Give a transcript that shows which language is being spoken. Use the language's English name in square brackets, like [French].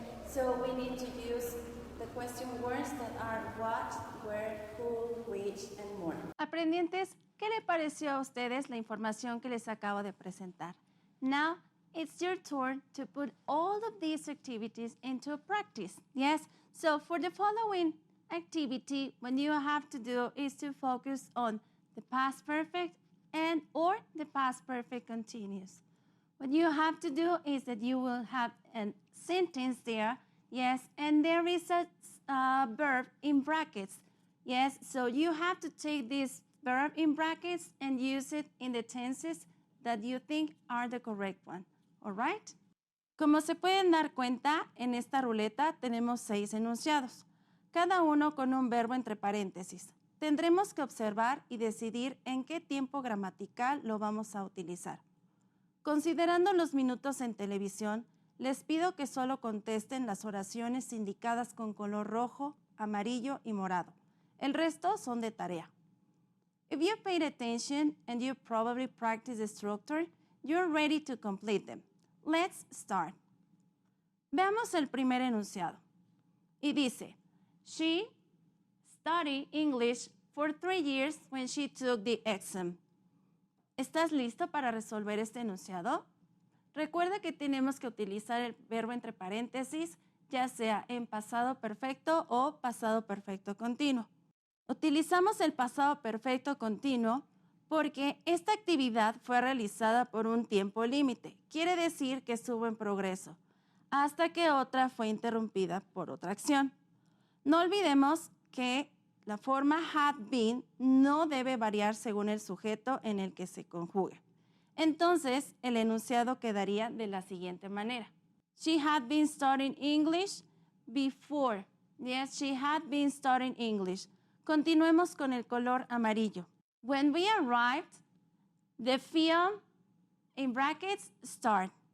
[English] So we need to use the question words that are what, where, who, which, and more. [Spanish] Aprendientes, ¿qué le pareció a ustedes la información que les acabo de presentar? [English] Now, it's your turn to put all of these activities into practice, yes? So for the following activity, what you have to do is to focus on the past perfect and or the past perfect continuous. What you have to do is that you will have a sentence there, yes, and there is a verb in brackets, yes, so you have to take this verb in brackets and use it in the tenses that you think are the correct one, all right? [Spanish] Como se pueden dar cuenta, en esta ruleta tenemos 6 enunciados, cada uno con un verbo entre paréntesis. Tendremos que observar y decidir en qué tiempo gramatical lo vamos a utilizar. Considerando los minutos en televisión, les pido que solo contesten las oraciones indicadas con color rojo, amarillo y morado. El resto son de tarea. [English] If you paid attention and you probably practiced the structure, you're ready to complete them. Let's start. [Spanish] Veamos el primer enunciado. Y dice, [English] she studied English for 3 years when she took the exam. [Spanish] ¿Estás listo para resolver este enunciado? Recuerda que tenemos que utilizar el verbo entre paréntesis, ya sea en pasado perfecto o pasado perfecto continuo. Utilizamos el pasado perfecto continuo porque esta actividad fue realizada por un tiempo límite. Quiere decir que estuvo en progreso, hasta que otra fue interrumpida por otra acción. No olvidemos que la forma had been no debe variar según el sujeto en el que se conjugue. Entonces, el enunciado quedaría de la siguiente manera. [English] She had been studying English before. Yes, she had been studying English. [Spanish] Continuemos con el color amarillo. [English] When we arrived, the film, in brackets, start.